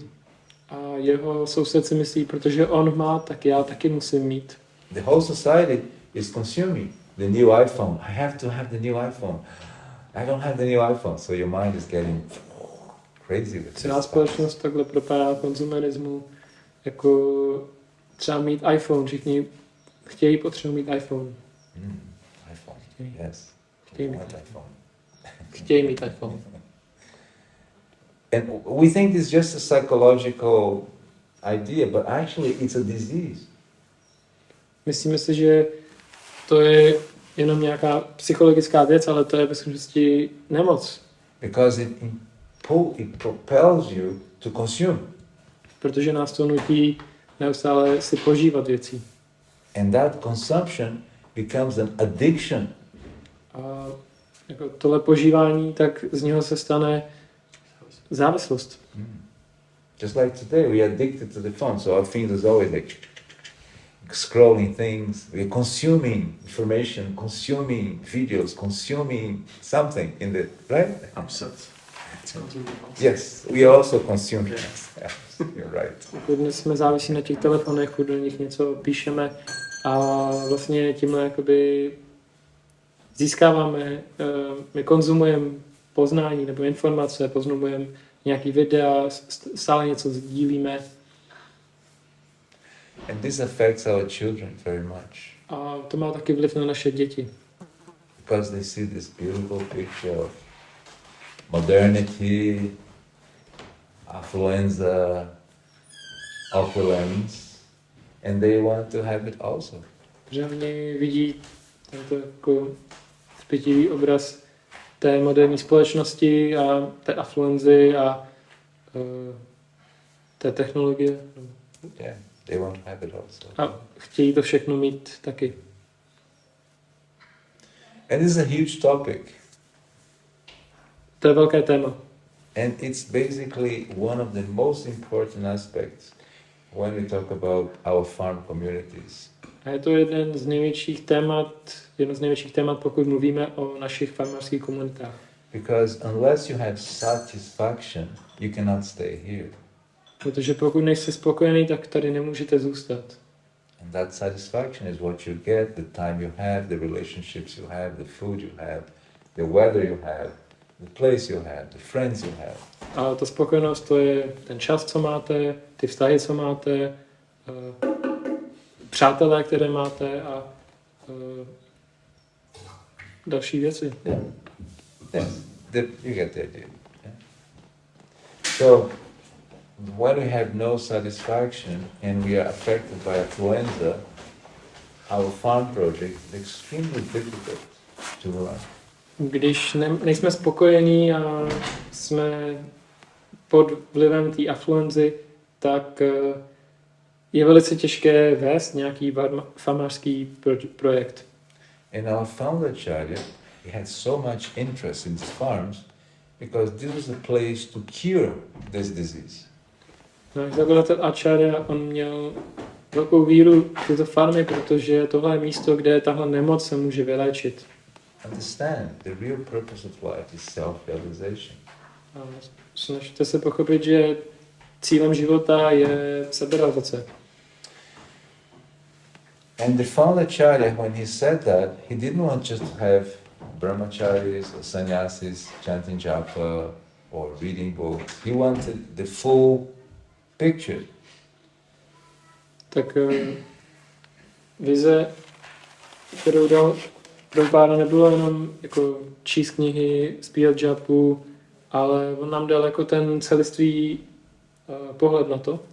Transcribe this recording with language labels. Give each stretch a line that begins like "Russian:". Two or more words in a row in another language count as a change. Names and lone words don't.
Czech: A jeho soused si myslí, protože on má, tak já taky musím mít.
English: The whole society is consuming the new iPhone. I have to have the new iPhone. I don't have the new iPhone. So your mind is getting crazy with
Czech: Celá
English: this.
Czech: společnost takhle propadá konzumerismu, jako třeba mít iPhone, všichni chtějí, potřebují mít iPhone. iPhone, Chtějí.
English: yes.
Czech: Chtějí mít
English: Want iPhone. iPhone.
Czech: Chtějí mít iPhone.
English: And we think it's just a psychological idea, but actually it's a disease.
Czech: Myslíme si, že to je jenom nějaká psychologická věc, ale to je ve skutečnosti nemoc.
English: Because it propels you to consume.
Czech: Protože nás to nutí neustále si požívat věcí.
English: And that consumption becomes an addiction.
Czech: A jako tohle požívání, tak z něho se stane závislost.
English: Just like today, we are addicted to the phone, so our fingers always like scrolling things. We are consuming information, consuming videos, consuming something in the right. Upset. Yes, we also consume. Yes, you're right.
Czech: Jako dnes jsme závisí na těch telefonech, do nich něco píšeme a vlastně tímhle jakoby získáváme, my konzumujeme poznání nebo informace, konzumujeme nějaký videa, stále něco sdílíme.
English: And this affects our children very much.
Czech: A to má taky vliv na naše děti.
English: Because they see this beautiful picture of modernity, affluenza, opulence, and they want to have it also.
Czech: Že oni vidí tento jako zpětivý obraz té moderní společnosti a té afluenzy a té technologie.
English: Yeah, they want to have it also.
Czech: A chtějí to všechno mít taky.
English: And this is a huge topic.
Czech: To je velké téma.
English: And it's basically one of the most important aspects when we talk about our farm communities.
Czech: A je to jedno z největších témat, pokud mluvíme o našich farmářských komunitách.
English: Because unless you have satisfaction, you cannot stay here.
Czech: Protože pokud nejste spokojený, tak tady nemůžete zůstat.
English: And that satisfaction is what you get, the time you have, the relationships you have, the food you have, the weather you have, the place you have, the friends you have.
Czech: A ta spokojenost, to je ten čas, co máte, ty vztahy, co máte, přátelé, které máte a další věci.
English: Yeah. You get the idea. Yeah? So, when we have no satisfaction and we are affected by affluenza, our farm project is extremely difficult to run.
Czech: Když nejsme spokojení a jsme pod vlivem té afluenzy, tak je velice těžké vést nějaký farmářský projekt.
English: And our founder Acharya, he had so much interest in these farms because this was a place to cure this disease.
Czech: Náš zakladatel Acharya, on měl velkou víru v tyto farmy, protože tohle je místo, kde tahle nemoc se může vyléčit.
English: Understand, the real purpose of life is self-realization.
Czech: A snažte se pochopit, že cílem života je seberealizace.
English: And the founder Acharya, when he said that, he didn't want just to have brahmacharis or sannyasis chanting japa or reading books. He wanted the full picture.
Czech: Tak vize, kterou dal Prabhupáda, nebylo jenom jako číst knihy, zpívat japu, ale on nám dal jako ten celistvý pohled na to.